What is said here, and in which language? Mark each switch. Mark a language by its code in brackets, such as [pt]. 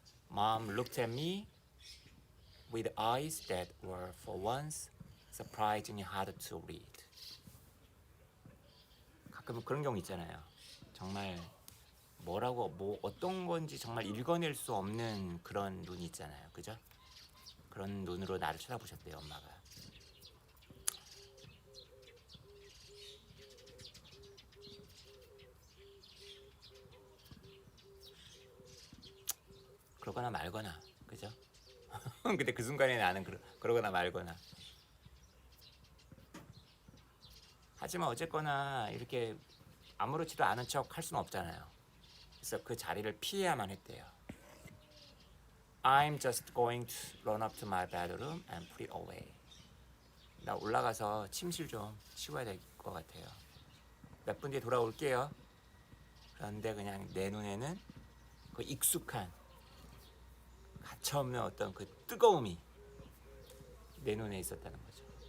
[en] Mom looked at me with eyes that were for once surprisingly hard to read. [ko] 가끔 그런 경우 있잖아요. 정말 뭐라고 뭐 어떤 건지 정말 읽어낼 수 없는 그런 눈이 있잖아요. 그죠? 그런 눈으로 나를 쳐다보셨대요, 엄마가. 그러거나 말거나, 그죠? 근데 그 순간에 나는 그러거나 말거나. 하지만 어쨌거나 이렇게 아무렇지도 않은 척 할 수는 없잖아요. 그래서 그 자리를 피해야만 했대요. [en] I'm just going to run up to my bedroom and put it away. [ko] 나 올라가서 침실 좀 치워야 될 것 같아요. 몇 분 뒤에 돌아올게요. 그런데 그냥 내 눈에는 그 익숙한 가차없는 어떤 그 뜨거움이 내 눈에 있었다는 거죠.